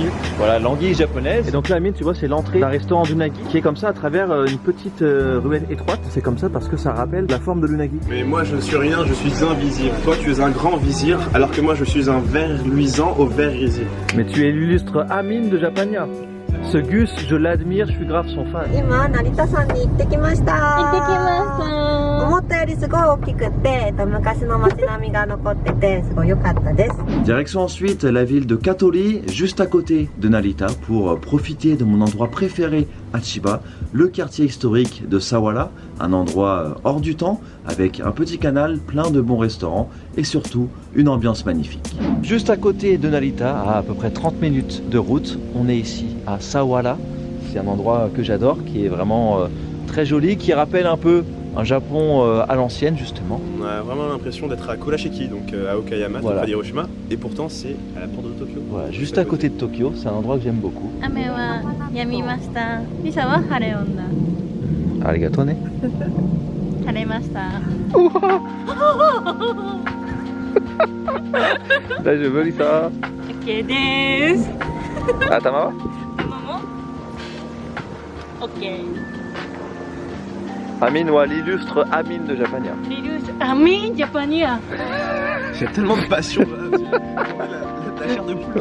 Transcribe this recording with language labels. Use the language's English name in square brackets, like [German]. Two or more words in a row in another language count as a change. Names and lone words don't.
[French] Voilà, l'anguille japonaise. Et donc là, Amine, tu vois, c'est l'entrée d'un restaurant d'unagi qui est comme ça à travers une petite ruelle étroite. C'est comme ça parce que ça rappelle la forme de l'unagi. Mais moi je ne suis rien, je suis un vizir. Toi tu es un grand vizir, alors que moi je suis un ver luisant au ver grisé. Mais tu es l'illustre Amine de Japania. Ce Gus, je l'admire, je suis grave son fan. [Japanese] 今、成田山に行ってきました。行ってきました。思ったよりすごい大きくって、昔の街並みが残ってて、すごい良かったです。 [French] Direction ensuite la ville de Katori, juste à côté de Narita, pour profiter de mon endroit préféré à Chiba, le quartier historique de Sawara, un endroit hors du temps, avec un petit canal, plein de bons restaurants et surtout une ambiance magnifique. Juste à côté de Narita, à peu près 30 minutes de route, on est ici à Sawara. C'est un endroit que j'adore, qui est vraiment très joli, qui rappelle un peu un Japon à l'ancienne justement. On a vraiment l'impression d'être à Kurashiki, donc à Okayama, voilà. près d'Hiroshima. Et pourtant, c'est à la porte de Tokyo. Voilà, juste à côté de Tokyo, c'est un endroit que j'aime beaucoup. [Japanese] 雨は止みました。リサは晴れ女。ありがとうね. 晴れました。 Daijoubu Lisa. OK です。頭は? ママも OK。 [French] Amine wa l'illustre Amine de Japania. リルース、アミンジャパニア。 J'ai tellement de passion là. La chair de poule.